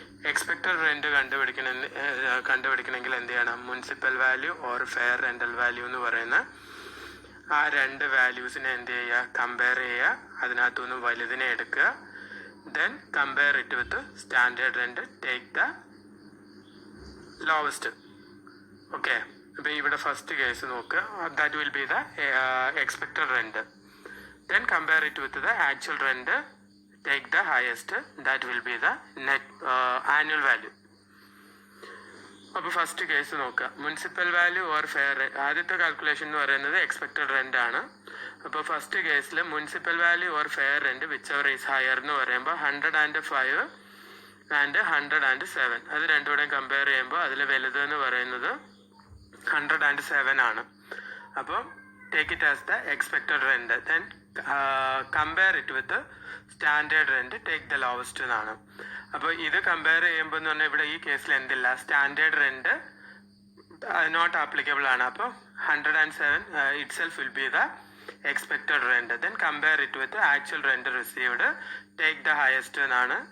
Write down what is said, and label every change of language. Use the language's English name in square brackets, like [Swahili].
[Malayalam] Expected rent കണ്ടുപിടിക്കണമെങ്കിൽ എന്ത് ചെയ്യണം, municipal value or fair rental value എന്ന് പറയുന്ന ആ രണ്ട് വാല്യൂസിനെ എന്ത് ചെയ്യുക, കമ്പയർ ചെയ്യുക. അതിനകത്തുനിന്ന് വലുതിനെ എടുക്കുക. [English] Then compare it with standard rent, take the lowest. [Malayalam] Okay, അപ്പോൾ ഇവിടെ ഫസ്റ്റ് കേസ് നോക്കുക. [English] That will be the expected rent. Then compare it with the actual rent, take the highest, that will be the net annual value. [Malayalam] അപ്പോൾ first case നോക്കുക. Municipal value or fair, ആദ്യത്തെ calculation എന്ന് പറയുന്നത് expected rent ആണ്. അപ്പോൾ first കേസിൽ municipal value or fair rent [English] whichever is higher [Malayalam] എന്ന് പറയുമ്പോൾ 105 ആൻഡ് 107, അത് രണ്ടുകൂടെയും കമ്പയർ ചെയ്യുമ്പോൾ അതിൽ വലുത് എന്ന് പറയുന്നത് 107 ആണ്. [English] അപ്പോൾ take it as the expected rent. Then compare it with standard rent, take the lowest എന്നാണ്. [Malayalam] അപ്പോൾ ഇത് കമ്പയർ ചെയ്യുമ്പോൾ എന്ന് പറഞ്ഞാൽ ഇവിടെ ഈ കേസിൽ എന്തില്ല, സ്റ്റാൻഡേർഡ് റെന്റ് നോട്ട് ആപ്ലിക്കബിൾ ആണ്. അപ്പോൾ 107 [English] Itself will be the expected rent. Then compare it with the actual rent received. Take the highest എന്നാണ്.